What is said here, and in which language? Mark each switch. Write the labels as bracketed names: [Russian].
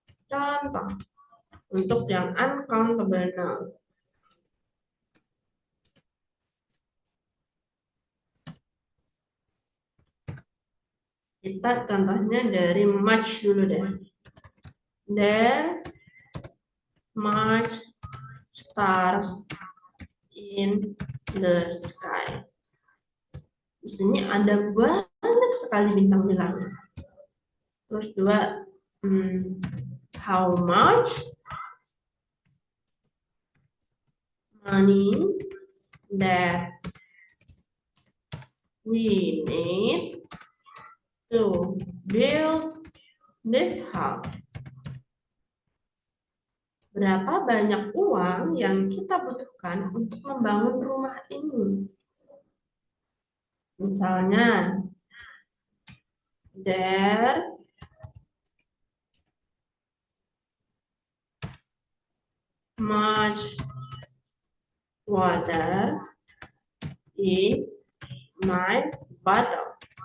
[Indonesian] Contoh untuk yang uncountable noun. Kita contohnya dari much dulu deh. [English] There much stars in the sky. [Indonesian] Di sini ada banyak sekali bintang-bintang. [English] Terus dua, how much money that we need to build this house? [Indonesian] Berapa banyak uang yang kita butuhkan untuk membangun rumah ini? [English] Misalnya, there much water in my bottle.